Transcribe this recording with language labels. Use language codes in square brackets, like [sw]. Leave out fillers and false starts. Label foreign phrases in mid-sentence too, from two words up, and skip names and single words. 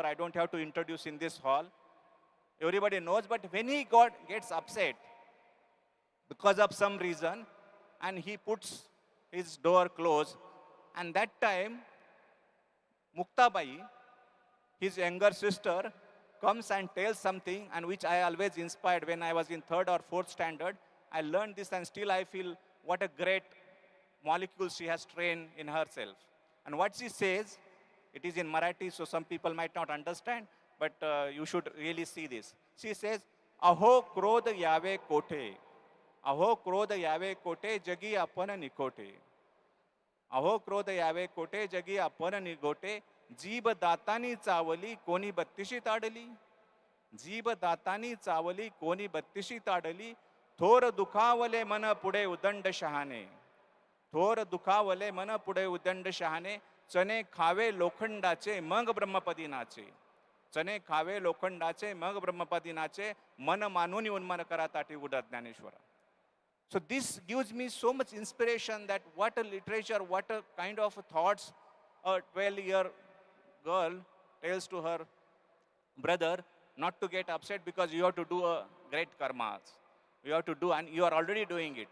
[en] I don't have to introduce in this hall. Everybody knows, but when he gets upset because of some reason, and he puts his door closed, and that time, Muktabai, his younger sister, comes and tells something, and which I always inspired when I was in 3rd or 4th standard. I learned this, and still I feel what a great molecule she has trained in herself. And what she says, it is in Marathi, so some people might not understand, but you should really see this. She says, [mr] अहो क्रोध यावे कोटे. अहो क्रोध यावे कोटे, जगी आपण निकोटे. अहो क्रोध यावे कोटे, जगी आपण निगोटे. जीभ दातानी चावली कोणी 32 ताडली. जीभ दातानी चावली कोणी 32 ताडली. थोर दुखावले मन पुढे उदंड शहाणे. थोर दुखावले मन पुढे उदंड शहाणे. चणे खावे लोखंडाचे मग ब्रह्मपदी नाचे. चणे खावे लोखंडाचे मग ब्रह्मपदी नाचे मन मानून उन्मन करा ताटी उडत ज्ञानेश्वरा. [en] So this gives me so much inspiration that what a literature, what a kind of thoughts a 12-year girl tells to her brother not to get upset because you have to do a great karmas. You have to do, and you are already doing it.